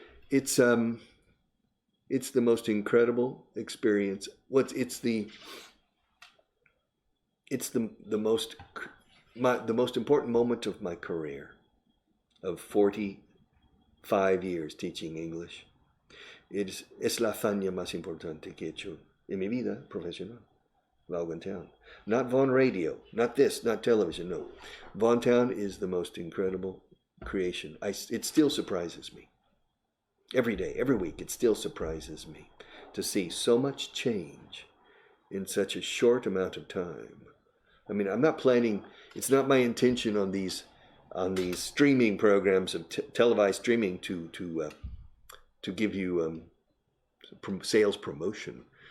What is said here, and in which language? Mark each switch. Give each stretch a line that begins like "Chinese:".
English: It's the most incredible experience. It's the most important moment of my career, of 45 years teaching English.
Spanish: Es la hazaña más importante que he hecho en mi vida profesional.
English: Vaughantown. Not Vaughan Radio, not this, not television, no. Vaughantown is the most incredible creation. It still surprises me. Every day, every week, it still surprises me to see so much change in such a short amount of time. I mean, I'm not planning, it's not my intention on these streaming programs of televised streaming to give you sales promotion.